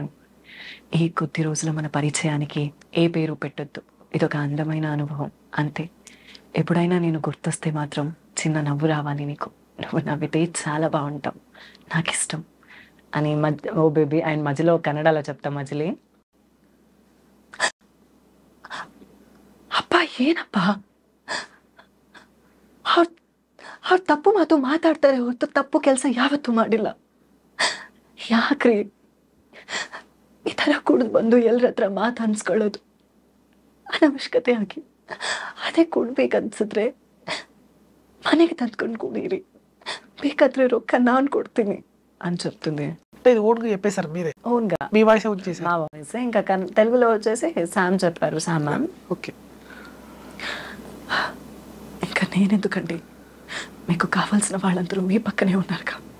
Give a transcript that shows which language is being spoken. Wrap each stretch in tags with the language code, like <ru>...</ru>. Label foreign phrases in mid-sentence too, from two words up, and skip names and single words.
<te>ఈ కొద్ది రోజుల మన పరిచయానికి ఏ పేరు పెట్టొద్దు, ఇదొక అందమైన అనుభవం అంతే. ఎప్పుడైనా నేను గుర్తొస్తే మాత్రం చిన్న నవ్వు రావాలి నీకు, నువ్వు నవ్వితే చాలా బాగుంటావు, నాకు ఇష్టం అని ఓ బేబీ. ఆయన మధ్యలో కన్నడలో చెప్తా మజిలీ,</te> <kn>ಅಪ್ಪ ಏನಪ್ಪ ಅವ್ರು ತಪ್ಪು ಮಾತು ಮಾತಾಡ್ತಾರೆ ಹೊರತು ತಪ್ಪು ಕೆಲಸ ಯಾವತ್ತೂ ಮಾಡಿಲ್ಲ, ಯಾಕ್ರಿ ಈ ಥರ ಕುಡಿದು ಬಂದು ಎಲ್ಲರ ಹತ್ರ ಮಾತು ಅನ್ಸ್ಕೊಳ್ಳೋದು ಅನವಶ್ಯಕತೆ ಆಗಿ, ಅದೇ ಕೊಡ್ಬೇಕನ್ಸಿದ್ರೆ ಮನೆಗೆ ತಂದ್ಕೊಂಡು ಕುಡೀರಿ, ಬೇಕಾದ್ರೆ రొక్క ನಾನು</kn> <te>కొడుతుంది అని చెప్తుంది. ఇది ఓన్గా చెప్పేశారు మీరే? ఓన్గా మీ వాయిస్ వచ్చేసి మా వాయిస్. ఇంకా తెలుగులో వచ్చేసి శామ్ చెప్పారు, శామ్ మ్యామ్. ఓకే. ఇంకా నేనెందుకండి, మీకు కావాల్సిన వాళ్ళందరూ మీ పక్కనే ఉన్నారుగా.</te>